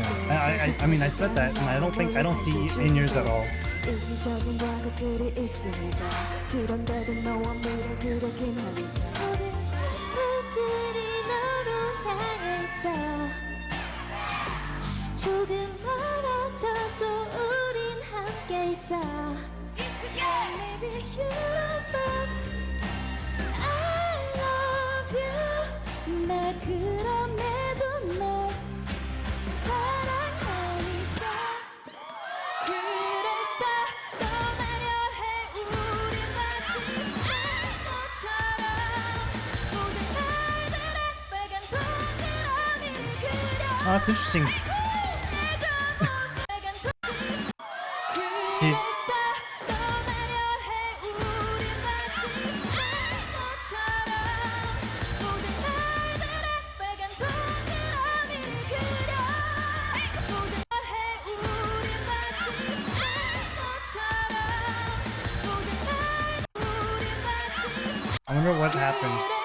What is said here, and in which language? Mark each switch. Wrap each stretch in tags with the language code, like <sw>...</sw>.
<en>I mean, I said that, and I don't see in-ears at all.</en> <ko>이기적인 과거들이 있으니까. 그런데도 너와 미래 그려긴 하니까. 모든 슬픔들이 너로 향해 있어. 조금 멀어져도 우린 함께 있어.</ko> <en>Yeah, maybe I should've, but I love you.</en> <ko>나 그럼에도 널 사랑하니까. 그래서 떠나려 해 우리 마지막 것처럼. 모든 날들의 빨간 동그라미를 그려.</ko> <en>Oh, that's interesting. He- I wonder what happened.</en>